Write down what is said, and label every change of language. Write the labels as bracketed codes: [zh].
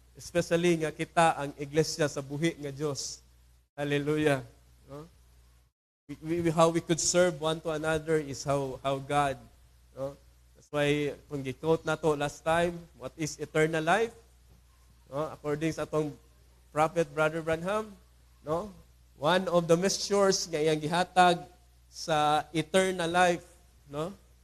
[ceb] Especially nga kita ang iglesia sa buhi nga Dios. [en] Hallelujah. No? How we could serve one to another is how God, no? That's why [ceb] kung gi-quote nato [en] last time, what is eternal life? No? According sa atong Prophet Brother Branham, no? One of the measures [ceb] nga iyang gihatag sa eternal life, no?